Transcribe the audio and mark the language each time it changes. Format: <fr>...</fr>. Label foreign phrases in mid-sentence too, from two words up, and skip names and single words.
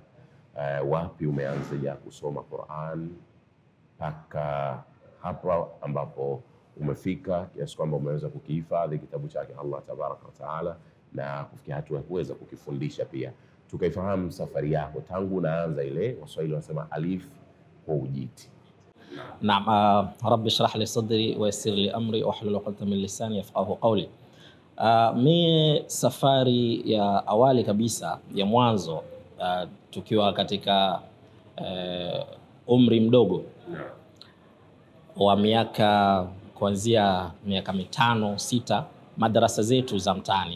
<sw>Wapi umeanza kusoma Quran mpaka hapa ambapo umefika kiasi kwamba umeweza kukihifadhi kitabu chake Allah</sw> <ar>تبارك وتعالى</ar> <sw>na kufikia hatua ya kuweza kukifundisha pia. Tukaifahamu safari yako tangu unaanza ile Waswahili wanasema alif kwa ujiti. Naam,</sw> <ar>رب اشرح لي صدري ويسر لي أمري واحلل عقدة من لساني يفقهوا قولي.</ar> <sw>Mimi safari ya awali kabisa ya mwanzo tukiwa katika umri mdogo wa miaka kuanzia miaka 5, 6, madrasa zetu za mtaani.</sw>